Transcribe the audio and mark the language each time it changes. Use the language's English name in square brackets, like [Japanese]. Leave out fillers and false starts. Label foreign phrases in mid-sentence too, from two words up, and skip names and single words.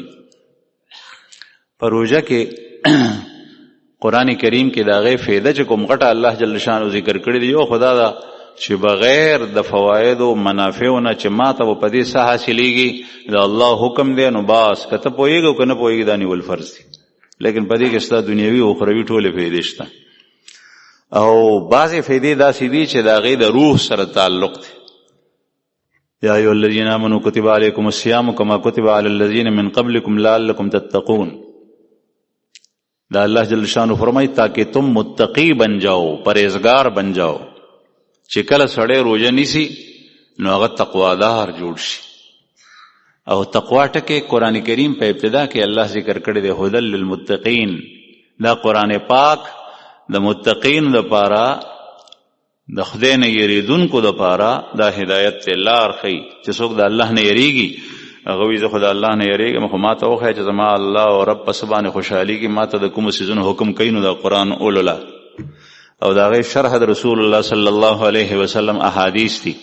[Pashto] په روژه کې قرآن کریم کې د هغې فایده چې کوم غټه الله جل شانو ذکر کړي دی، یو خدا دا چې بغیر د فواید او منافعو نه چې ما ته په دې څه حاصلېږي د الله حکم دی، نو باس که ته پوهېږې او که نه پوهېږې دا نیول فرض دی، لیکن په دې کې ستا دنیوي او اخروي ټولې فایدې شته. او بعضې فایدې داسې دي چې د هغې د روح سره تعلق دی. [Arabic] یا ایها الذین آمنوا کتب علیکم الصیام کما کتب علی الذین من قبلکم لعلکم تتقون. [Urdu] دا اللہ جل شانو فرمائی تاکہ تم متقی بن جاؤ، پرہیزگار بن جاؤ، [Pashto] چې کله سړی روژه نیسي نو هغه تقوادار جوړ شي. او تقوا ټکی قرآن کریم په ابتدا کې الله ذکر کړی دی [Arabic] هدى للمتقین. [Pashto] دا قرآن پاک د متقین لپاره د خدای نه یریدونکو لپاره دا هدایت ته لار ښیي چې څوک د الله نه یریږي هغه وایي زه خو د الله نه یریږم، خو ما ته وښیه چې زما الله او رب په څه باندې خوشحالېږي، ما ته د کومو څیزونو حکم کوي نو دا قرآن اولله او د هغې شرح د رسول الله [Arabic] صلی الله علیه وسلم [Pashto] احادیث دي.